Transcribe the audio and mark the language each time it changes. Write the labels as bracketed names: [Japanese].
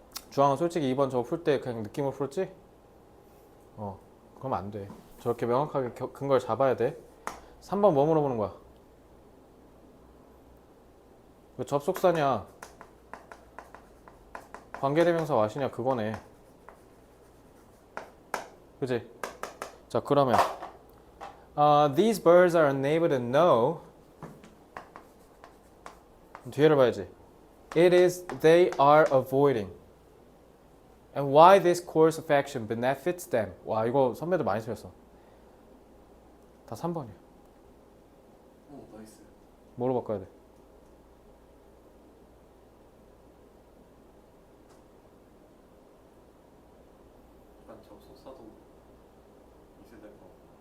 [Korean] 주황은 솔직히 2번 저거 풀 때 그냥 느낌으로 풀었지? 그럼 안 돼. 저렇게 명확하게 근거를 잡아야 돼. 3번 뭐 물어보는 거야? 왜 접속사냐? 관계대명사 와시냐 그거네. 그지? 자 그러면 [English] these birds are unable to know. [Korean] 뒤에를 봐야지. [English] It is they are avoiding. And why this course of action benefits them. [Korean] 와 이거 선배들 많이 틀렸어. 다 3번이야. 오, 나이스. 뭐로 바꿔야 돼? 약간 접속사도 있어야 될 것 같고.